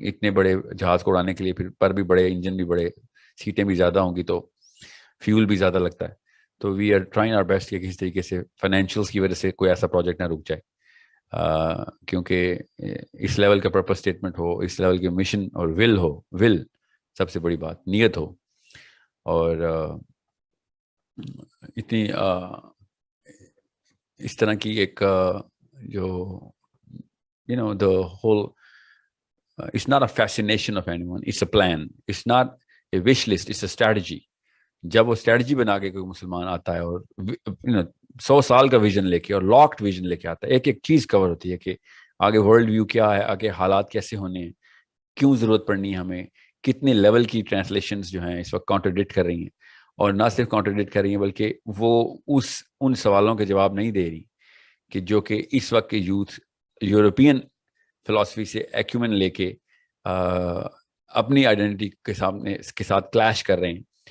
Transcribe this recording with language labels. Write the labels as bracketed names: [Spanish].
[Urdu] اتنے بڑے جہاز کو اڑانے کے لیے پھر پر بھی بڑے انجن بھی بڑے سیٹیں بھی زیادہ ہوں گی تو فیول بھی زیادہ لگتا ہے. تو [English] we are trying our best [Urdu] کہ کسی طریقے سے فائنینشیلس کی وجہ سے کوئی ایسا پروجیکٹ نہ رک جائے, کیونکہ اس لیول کا پرپس اسٹیٹمنٹ ہو, اس لیول کے مشن اور ول سب سے بڑی بات نیت ہو. اور اتنی اس طرح کی ایک جو [English] the whole it's not a fascination of anyone, it's a plan, it's not a wish list, it's a strategy. [Urdu] جب وہ اسٹریٹجی بنا کے کوئی مسلمان آتا ہے اور 100 سال کا ویژن لے کے اور لاکڈ ویژن لے کے آتا ہے, ایک ایک چیز کور ہوتی ہے کہ آگے ورلڈ ویو کیا ہے, آگے حالات کیسے ہونے ہیں, کیوں ضرورت پڑنی ہے ہمیں, کتنے لیول کی ٹرانسلیشنز جو ہیں اس وقت کانٹرڈکٹ کر رہی ہیں, اور نہ صرف کانٹرڈکٹ کر رہی ہیں بلکہ وہ ان سوالوں کے جواب نہیں دے رہی کہ جو کہ اس وقت کے یوتھ یورپین فلاسفی سے ایکومن لے کے اپنی آئیڈینٹی کے ساتھ کلیش کر رہے ہیں.